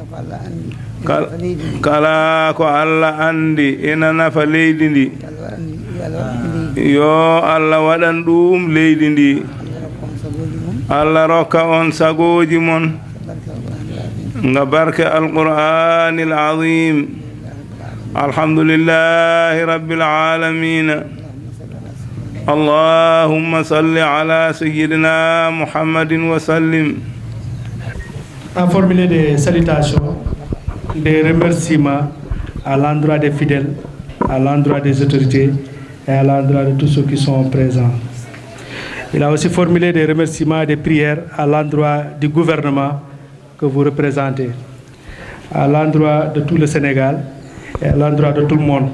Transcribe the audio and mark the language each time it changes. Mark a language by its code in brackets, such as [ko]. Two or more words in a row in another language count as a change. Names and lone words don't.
[ff] kala ko Allah andi ina nafa leydi ndi yo Allah waɗan ɗum leydi ndi Allah rokka on sagoji mon nga barke [ar] القرآن العظيم الحمد لله رب العالمين اللهم صل على سيدنا محمد وسلم. [fr] À formuler des salutations, des remerciements à l'endroit des fidèles, à l'endroit des autorités et à l'endroit de tous ceux qui sont présents. Il a aussi formulé des remerciements et des prières à l'endroit du gouvernement que vous représentez, à l'endroit de tout le Sénégal et à l'endroit de tout le monde.